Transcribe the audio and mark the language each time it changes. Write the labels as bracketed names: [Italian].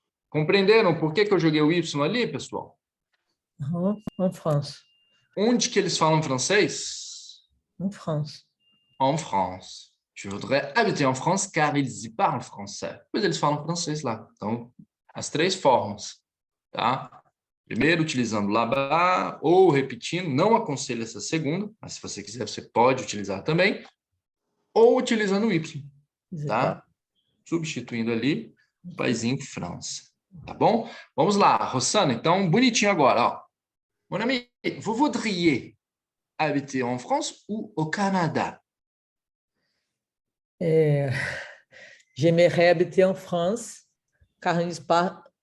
[Portuguese] Compreenderam por que eu joguei o Y ali, pessoal? [French] En France. [Portuguese] Onde que eles falam francês? [French] En France. En France. Je voudrais habiter en France car ils y parlent français. [Portuguese] Pois eles falam francês lá. Então, as 3 formas, tá? Primeiro, utilizando là-bas ou repetindo. Não aconselho essa segunda, mas se você quiser, você pode utilizar também. Ou utilizando o Y, tá? Substituindo ali o paizinho França. Tá bom? Vamos lá, Rossana. Então, bonitinho agora, ó. [French] Mon ami, vous voudriez habiter en France ou au Canada? J'aimerais habiter en France, car ils parlent,